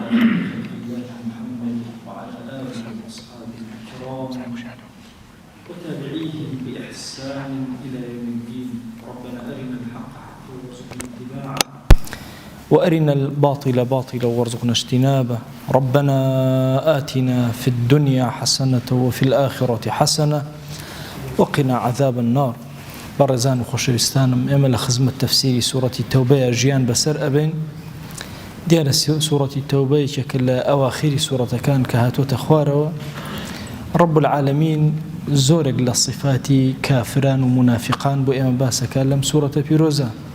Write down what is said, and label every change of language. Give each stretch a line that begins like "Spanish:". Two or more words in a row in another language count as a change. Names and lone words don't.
Arabic: الله محمد وعلى آله وأصحابه الكرام وتابعيهم بإحسان إلى يوم الدين ربنا أرنا الحق حقا وارزقنا اتباعه وأرنا الباطل باطلا وارزقنا اجتنابه ربنا آتنا في الدنيا حسنة وفي الآخرة حسنة وقنا عذاب النار.
Central Kurdish: بەڕێزان و خۆشەویستانم، ئێمە لە خزمەت تەفسیری سوورەتی تەوبەیە ژیان بەسەر ئەبین. دیارە سوورەتی تەوبەیەکێکە لە ئەواخیری سوورەتەکان کە هاتوۆتە خوارەوە. رب العالمین زۆرێک لە صفاتی کافران و منافقان بۆ ئێمە باسەکە لەم سوورەتە پیرۆزە.